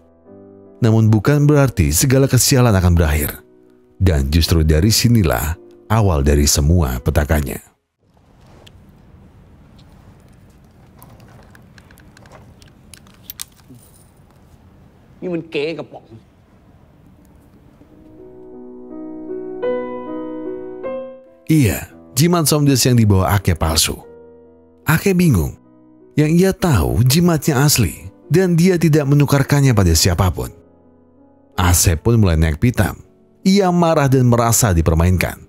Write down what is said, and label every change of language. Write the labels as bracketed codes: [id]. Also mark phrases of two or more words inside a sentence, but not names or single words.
[id] Namun bukan berarti segala kesialan akan berakhir. Dan justru dari sinilah awal dari semua petakannya. [th] Ini มันเก๋กระป๋อง [id] Iya, jimat Somdes yang dibawa Ake palsu. Ake bingung. Yang ia tahu jimatnya asli dan dia tidak menukarkannya pada siapapun. Asep pun mulai naik pitam. Ia marah dan merasa dipermainkan.